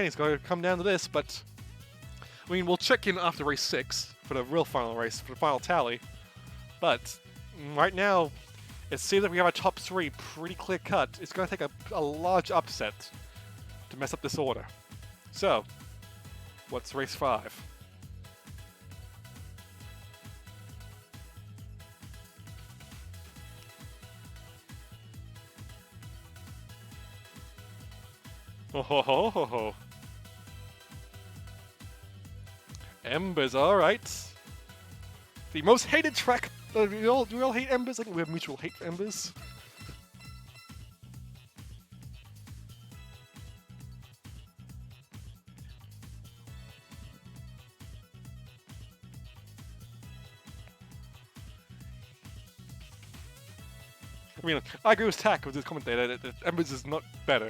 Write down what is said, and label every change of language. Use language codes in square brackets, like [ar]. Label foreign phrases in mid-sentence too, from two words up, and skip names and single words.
[en] It's going to come down to this, but I mean we'll check in after race 6 for the real final race, for the final tally. But right now, it seems like we have a top 3 pretty clear cut. It's going to take a large upset to mess up this order. So, what's race 5? Oh ho ho ho ho. Embers, alright. The most hated track. Do we all hate Embers? I think we have mutual hate for Embers. I mean, I agree with Tack with his commentator that Embers is not better.